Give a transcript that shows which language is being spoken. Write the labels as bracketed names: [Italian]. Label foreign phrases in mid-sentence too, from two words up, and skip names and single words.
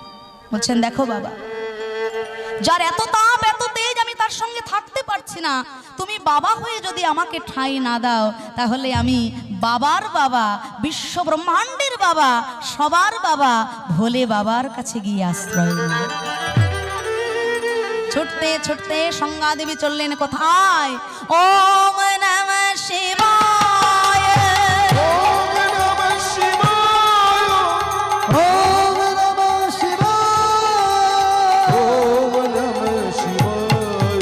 [Bangla] বলছেন দেখো বাবা, যার এত তাপ এত তেজ আমি তার সঙ্গে থাকতে পারছি না, তুমি বাবা হয়ে যদি আমাকে ঠাঁই না দাও তাহলে আমি বাবার বাবা, বিশ্ব ব্রহ্মাণ্ডের বাবা, সবার বাবা ভোলে বাবার কাছে গিয়ে আশ্রয় নেব। ছুটতে ছুটতে সংজ্ঞাদেবী চললেন কোথায়? [Sanskrit] ওম নমঃ শিবায়, ওম নমঃ শিবায়, ওম নমঃ শিবায়, ওম নমঃ শিবায়।